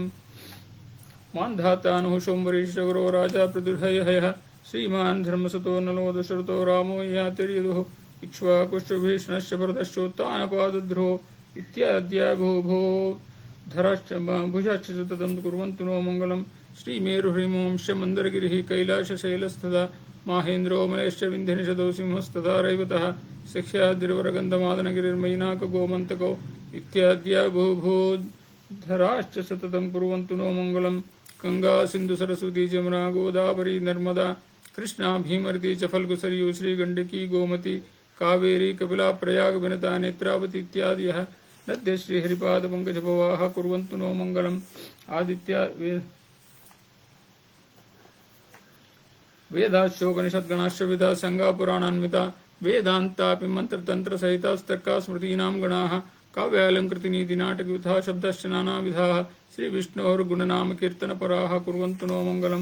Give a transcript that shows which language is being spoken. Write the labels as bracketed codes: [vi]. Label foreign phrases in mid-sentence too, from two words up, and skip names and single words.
[sa] ಮಾಂಧಾತಾನುಃ ಶೋಂಬರೀಶಗುರೋ ರಾಜಾ ಪ್ರದುರ್ಹಯಃ ಶ್ರೀಮಾನ್ ಧರ್ಮಸತೋ ನಲೋ ದಶರಥೋ ರಾಮೋ ಯಾತಿರ್ಯದುಃ ಇಕ್ಷ್ವಾಕುಶ್ಚಭೀಷಣಶ್ಚ ಭರತಶ್ಚೋತ್ತಾನಪಾದಧ್ರೋ ಇತ್ಯಾದ್ಯ ಭೂಭೋ ಧರಾಶ್ಚ ಭುಜಾಶ್ಚ ತದಂ ಕುರ್ವಂತು ನೋ ಮಂಗಳಂ. ಶ್ರೀಮೇರುಹ್ರೀಮೋಂಶ್ಚ ಮಂದರಗಿರಿಃ ಕೈಲಾಸಶೈಲಸ್ತದಾ ಮಾಹೇಂದ್ರೋ ಮಲೇಶ್ಚ ವಿಂಧ್ಯನಿಷದೋ ಸಿಂಹಸ್ತದಾ ರೈವತಃ ಸಖ್ಯಾದ್ರಿವರಗಂಧಮಾದನಗಿರಿರ್ಮೈನಾಕಗೋ ಇತ್ಯಾದ್ಯ ಭೂಭೋ ಧರಾಶ್ಚ ಸತತಂ ಕುರ್ವಂತು ನೋ ಮಂಗಳಂ. ಗಂಗಾ ಸಿಂಧು ಸರಸ್ವತಿ ಜಮುನಾ ಗೋದಾವರಿ ನರ್ಮದಾ ಕೃಷ್ಣಾ ಭೀಮರತಿ ಚ ಫಲ್ಗು ಸರಿಯು ಶ್ರೀಗಂಡಕಿ ಗೋಮತಿ ಕಾವೇರಿ ಕಪಿಲಾ ಪ್ರಯಾಗ ವಿನತಾ ನೇತ್ರಾವತಿ ಇತ್ಯಾದಿಯಃ ನದ್ಯ ಶ್ರೀಹರಿಪಾದ ಪಂಕಜಭವಾಃ ಕುರ್ವಂತು ನೋ ಮಂಗಳಂ. ಆದಿತ್ಯ ವೇದಾಶ್ಚೋಪನಿಷದ್ಗಣಾಶ್ಚ ವಿಧಾ ಸಂಗಾ ಪುರಾಣಾನ್ವಿತಾ ವೇದಾಂತಾಪಿ ಮಂತ್ರತಂತ್ರ ಸಹಿತಾಸ್ತರ್ಕಾ ಸ್ಮೃತೀನಾಂ ಗಣಾಃ ಕಾವ್ಯಾಲಂಕೃತಿ ನೀತಿ ನಾಟಕವಿಧಾ ಶಬ್ದಶ್ಚ ನಾನಾವಿಧಾಃ ಶ್ರೀ ವಿಷ್ಣೋರ್ಗುಣನಾಮ ಕೀರ್ತನಪರಾಃ ಕುರ್ವಂತು ನೋ ಮಂಗಳಂ.